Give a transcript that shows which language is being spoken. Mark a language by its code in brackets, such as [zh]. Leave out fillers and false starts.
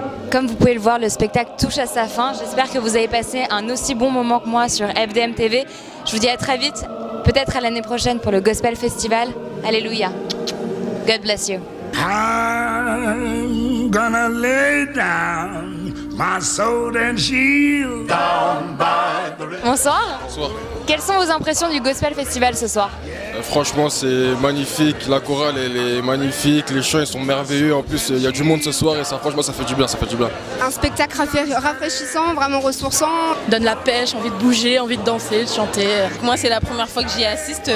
[fr] Comme vous pouvez le voir, le spectacle touche à sa fin. J'espère que vous avez passé un aussi bon moment que moi sur FDM TV. Je vous dis à très vite, peut-être à l'année prochaine pour le Gospel Festival. [en] Alléluia. God bless you. I'm gonna lay down my sword and shield down by the river. [fr] Bonsoir. Bonsoir. Quelles sont vos impressions du Gospel Festival ce soir? Franchement, c'est magnifique. La chorale, elle est magnifique. Les chants, ils sont merveilleux. En plus, il y a du monde ce soir et ça, franchement, ça fait du bien. Ça fait du bien. Un spectacle rafraîchissant, vraiment ressourçant. Donne la pêche, envie de bouger, envie de danser, de chanter. Moi, c'est la première fois que j'y assiste.